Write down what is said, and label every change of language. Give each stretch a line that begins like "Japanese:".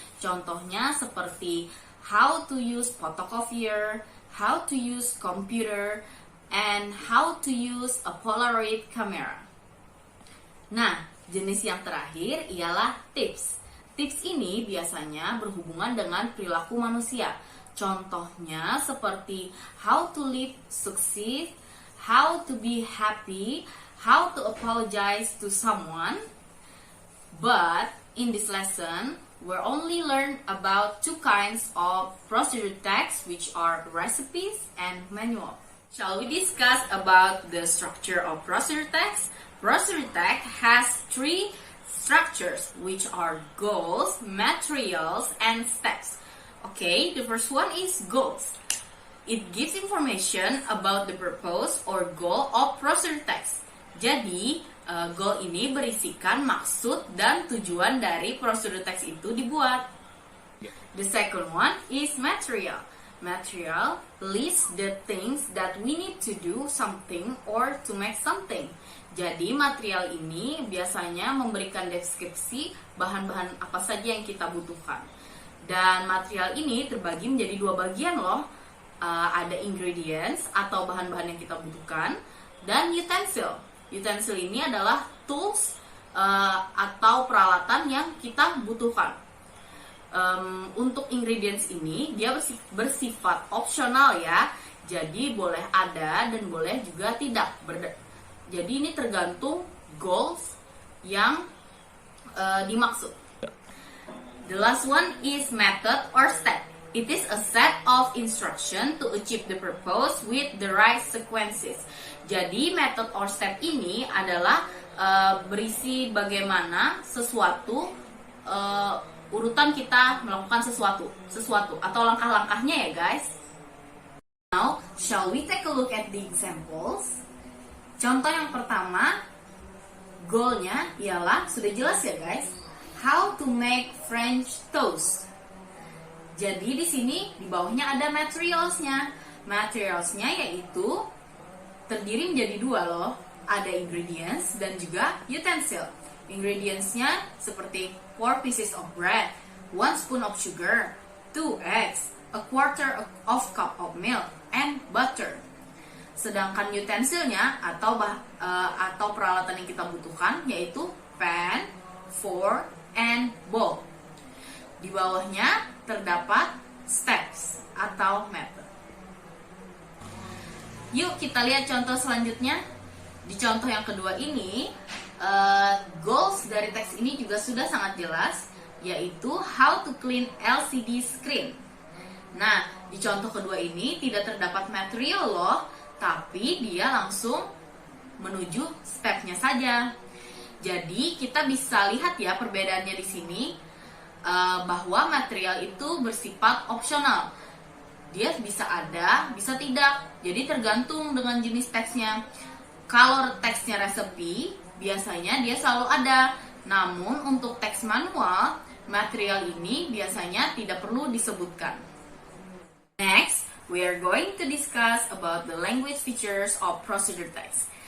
Indonesian: Contohnya seperti
English: how to use photocopier, how to use computer, and how to use a Polaroid camera.
Indonesian: Nah, jenis yang terakhir ialah tips. Tips ini biasanya berhubungan dengan perilaku manusia. Contohnya seperti
English: how to live succeed, how to be happy, how to apologize to someone. But in this lesson, we'll only learn about 2 kinds of procedure text, which are recipes and manual. Shall we discuss about the structure of procedure text? Procedure text has 3 structures, which are goals, materials, and steps. Okay, the first one is goals. It gives information about the purpose or goal of procedure text.
Indonesian: Jadi, goal ini berisikan maksud dan tujuan dari prosedur teks itu dibuat.
English: The second one is material. Material lists the things that we need to do something or to make something.
Indonesian: Jadi material ini biasanya memberikan deskripsi bahan-bahan apa saja yang kita butuhkan. Dan material ini terbagi menjadi 2 bagian loh. Ada ingredients atau bahan-bahan yang kita butuhkan, dan utensil. Utensil ini adalah tools atau peralatan yang kita butuhkan. Untuk ingredients ini dia bersifat opsional ya. Jadi boleh ada dan boleh juga tidak. Jadi ini tergantung goals yang dimaksud.
English: The last one is method or step. It is a set of instruction to achieve the purpose with the right sequences.
Indonesian: Jadi method or step ini adalah berisi bagaimana sesuatu urutan kita melakukan sesuatu atau langkah-langkahnya ya guys.
English: Now, shall we take a look at the examples?
Indonesian: Contoh yang pertama, goalnya ialah sudah jelas ya guys.
English: How to make French toast.
Indonesian: Jadi di sini di bawahnya ada materialsnya. Materialsnya yaitu terdiri menjadi 2 loh. Ada ingredients dan juga utensil. Ingredientsnya seperti
English: 4 pieces of bread, 1 spoon of sugar, 2 eggs, a quarter of cup of milk, and butter.
Indonesian: Sedangkan utensilnya atau peralatan yang kita butuhkan yaitu
English: pan, fork, and bowl.
Indonesian: Di bawahnya terdapat steps atau method. Yuk kita lihat contoh selanjutnya. Di contoh yang kedua ini, goals dari teks ini juga sudah sangat jelas, yaitu
English: how to clean LCD screen.
Indonesian: Nah, di contoh kedua ini tidak terdapat material loh, tapi dia langsung menuju stepnya saja. Jadi kita bisa lihat ya perbedaannya di sini, bahwa material itu bersifat opsional. Dia bisa ada, bisa tidak. Jadi tergantung dengan jenis teksnya. Kalau teksnya resepi, biasanya dia selalu ada. Namun untuk teks manual, material ini biasanya tidak perlu disebutkan.
English: Next, we are going to discuss about the language features of procedure text.